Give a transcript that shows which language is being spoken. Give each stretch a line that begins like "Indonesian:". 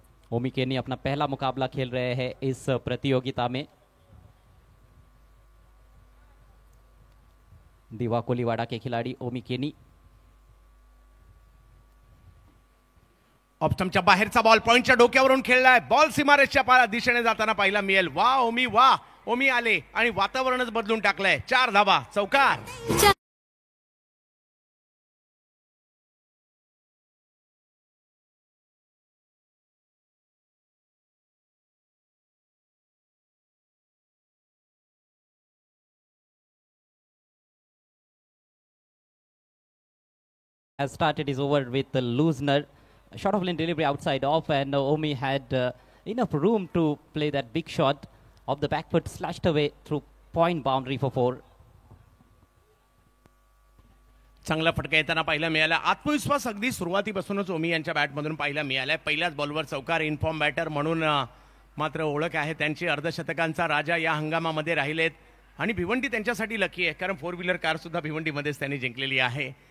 Hindi: ओमी केनी अपना पहला मुकाबला खेल रहे हैं इस प्रतियोगिता में। दिवा कोलीवाड़ा के खिलाड़ी ओमी केनी।
Marathi: ऑप्टमच्या बाहेरचा बॉल पॉइंटच्या डोक्यावरून खेळलाय। बॉल सीमारेषच्या दिशेने जाताना पाहायला मिळेल। वा ओमी वा, ओमी आले आणि वातावरणच बदलून टाकलंय। 4 धाबा, चौकार।
English: Has started his over with the loosener, short of lane delivery outside off, and Omi had enough room to play that big shot of the back foot, slashed away through point boundary for 4.
Marathi: चांगला फटका येताना पाहायला मिळाला। आत्मविश्वास अगदी सुरुवातीपासूनच ओमी यांच्या बॅटमधून पाहायला मिळालाय। पहिल्याच बॉलवर चौकार, इन्फॉर्म बॅटर म्हणून मात्र ओळख आहे त्यांची। अर्धशतकांचा राजा या हंगामामध्ये राहिलेत, आणि भिवंडी त्यांच्यासाठी लकी आहे, कारण 4 व्हीलर कार सुद्धा भिवंडीमध्येच त्यांनी जिंकलेली आहे।